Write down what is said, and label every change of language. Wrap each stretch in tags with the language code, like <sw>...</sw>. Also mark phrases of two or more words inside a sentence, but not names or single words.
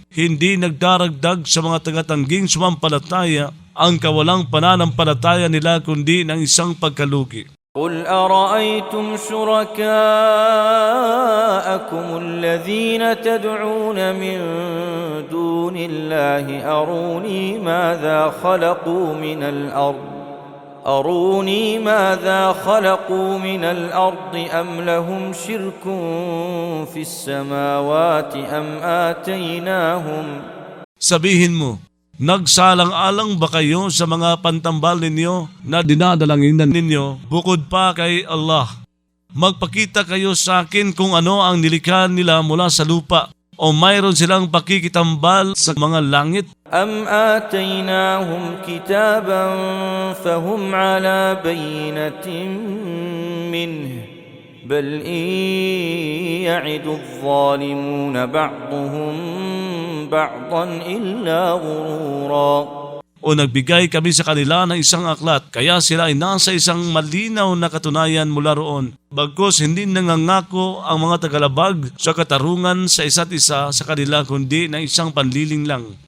<tl>Hindi nagdaragdag sa mga tagatangging sumampalataya ang kawalang pananampalataya nila, kundi ng isang pagkalugi.</tl> <ar>قُلْ أَرَأَيْتُمْ شُرَكَاءَكُمُ الَّذِينَ تَدْعُونَ مِن دُونِ اللَّهِ أَرُونِي مَاذَا خَلَقُوا مِنَ الْأَرْضِ أَمْ لَهُمْ شِرْكٌ فِي السَّمَاوَاتِ أَمْ آتَيْنَاهُمْ.</ar> <tl>Sabihin mo, nagsalang-alang ba kayo sa mga pantambal ninyo na dinadalanginan ninyo bukod pa kay Allah? Magpakita kayo sa akin kung ano ang nilikha nila mula sa lupa, o mayroon silang pakikitambal sa mga langit?</tl> <ar>أَمْ آتَيْنَاهُمْ كِتَابًا فَهُمْ عَلَى بَيِّنَةٍ مِّنْهِ بَلْ إِنْ يَعِدُ الظَّالِمُونَ بَعْضُهُمْ بَعْضًا إِلَّا غُرُورًا.</ar> <tl>O nagbigay kami sa kanila ng isang aklat, kaya sila ay nasa isang malinaw na katunayan mula roon. Bagkus hindi nangangako ang mga tagalabag sa katarungan sa isa't isa sa kanila, kundi ng isang panliling lang.</tl>